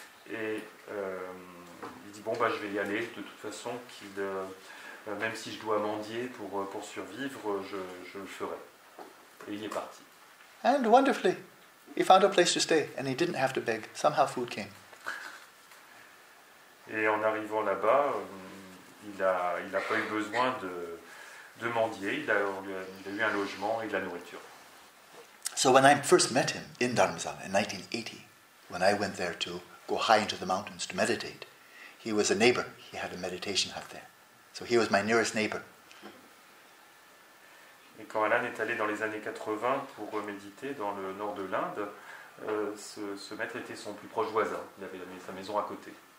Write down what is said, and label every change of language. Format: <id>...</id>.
<fr>Et il dit bon je vais y aller de toute façon, même si je dois mendier pour survivre, je le ferai. Et il est parti.</fr> <en>And wonderfully, he found a place to stay and he didn't have to beg. Somehow food came.</en> <fr>Et en arrivant là-bas, il n'a pas eu besoin de mendier, il a eu un logement et de la nourriture.</fr> <en>So when I first met him in Dharamsala in 1980, when I went there to go high into the mountains to meditate, he was a neighbor. He had a meditation hut there. So he was my nearest neighbor.</en> <fr>Et quand Alan est allé dans les années 80 pour méditer dans le nord de l'Inde, ce maître était son plus proche voisin. Il avait sa maison à côté.</fr>